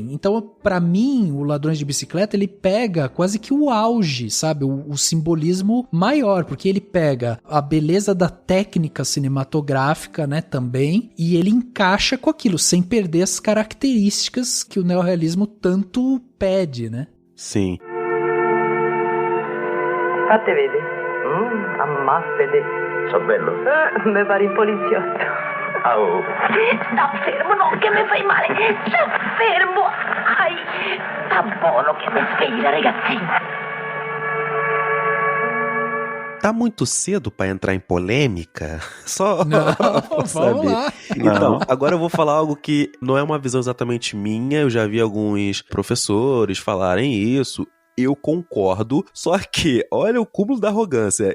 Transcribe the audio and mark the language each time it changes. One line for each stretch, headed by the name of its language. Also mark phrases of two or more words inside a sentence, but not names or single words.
Portuguese: Então, pra mim, o Ladrões de Bicicleta, ele pega quase que o auge, sabe? O simbolismo maior, porque ele pega a beleza da técnica cinematográfica, né, também, e ele encaixa com aquilo, sem perder as características que o neorrealismo tanto pede, né? Sim.
Italian: Fate vede. Ammaffede. So bello. Me pare il poliziotto. Oh. Sta fermo, non che mi fai male. Sta fermo. Ai, sta buono che mi svegli la ragazzina.
Portuguese: Tá muito cedo pra entrar em polêmica? Só Não, pra vamos saber. lá. Então, agora eu vou falar algo que não é uma visão exatamente minha, eu já vi alguns professores falarem isso. Eu concordo, só que, olha o cúmulo da arrogância.